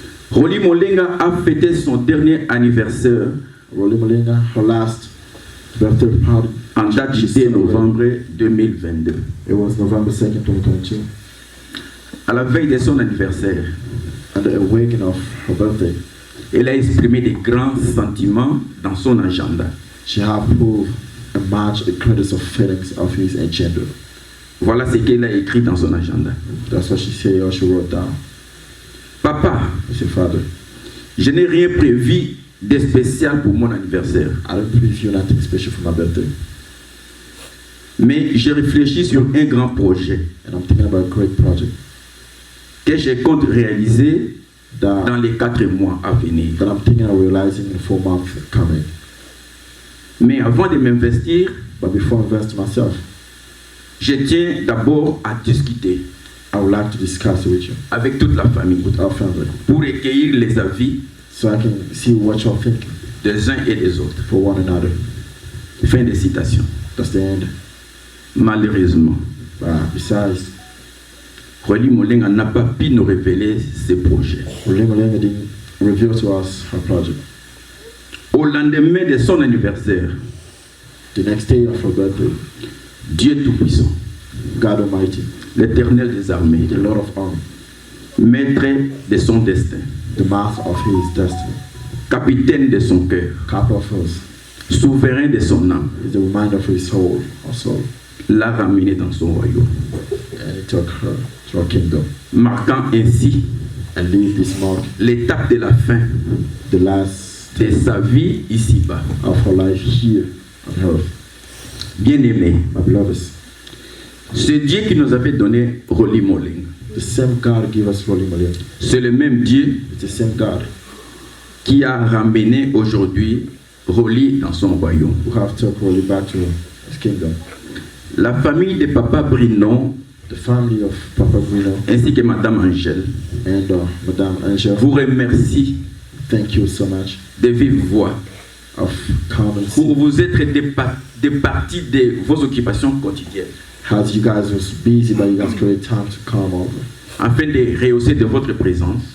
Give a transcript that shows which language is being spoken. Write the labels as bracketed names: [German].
[French] Rolly Molenga a fêté son dernier anniversaire [English] Rolly Molenga, her last birthday party, [French] en date du 10 novembre 2022. [English] it was November 2nd, 2022. [French] À la veille de son anniversaire, [English] On the awakening of her birthday, [French] elle a exprimé de grands sentiments dans son agenda. [English] she had proved a match, a credits of feelings of his agenda. [French] Voilà ce qu'elle a écrit dans son agenda. [English] That's what she said, or she wrote down. [French] Papa, [English] She said, Father, [French] je n'ai rien prévu de spécial pour mon anniversaire, [English] I don't preview nothing special for my birthday. [French] mais j'ai réfléchi sur un grand projet [English] And I'm thinking about a great project [French] que je compte réaliser [English] that, [French] dans les 4 mois à venir. [English] that I'm thinking of realizing in 4 months coming. [French] Mais avant de m'investir, [English] But before I invest in myself, [French] je tiens d'abord à discuter [English] I would like to discuss it with you, [French] avec toute la famille [English] with our family, [French] pour recueillir les avis [English] so I can see what you're thinking [French] des uns et des autres. [English] for one another. [French] Fin de citation. [English] That's the end. [French] Malheureusement, [English] Besides, [French] Rolly Molenga n'a pas pu nous révéler ses projets. [English] Rolly Molenga didn't reveal to us her project. [French] Au lendemain de son anniversaire, [English] The next day of her birthday, [French] Dieu Tout-Puissant, [English] God Almighty, [French] l'Éternel des armées, [English] the Lord of Armies, [French] maître de son destin, [English] the master of his destiny, [French] capitaine de son cœur, [English] captain of his, [French] souverain de son âme, [English] is the reminder of his soul, or soul, [French] l'a ramené dans son royaume, [English] and he took her to her kingdom, [French] marquant ainsi [English] and leave this mark, [French] l'étape de la fin [English] the last [French] de sa vie ici-bas. [English] of her life here on earth. [French] Bien-aimé, [English] My beloveds, [French] ce Dieu qui nous avait donné Rolly Molenga, [English] the same God gave us Rolly Molenga. [French] c'est le même Dieu [English] It's the same God [French] qui a ramené aujourd'hui Rolly dans son royaume. [English] who have took Rolly back to his kingdom. [French] La famille de Papa Brinon [English] The family of Papa Bruno [French] ainsi que Madame Angèle [English] and Madame Angel, [French] vous remercie [English] thank you so much [French] de vive voix [English] of coming [French] pour vous être départis de vos occupations quotidiennes [English] as you guys was busy, but you guys create time to come over. [French] afin de rehausser de votre présence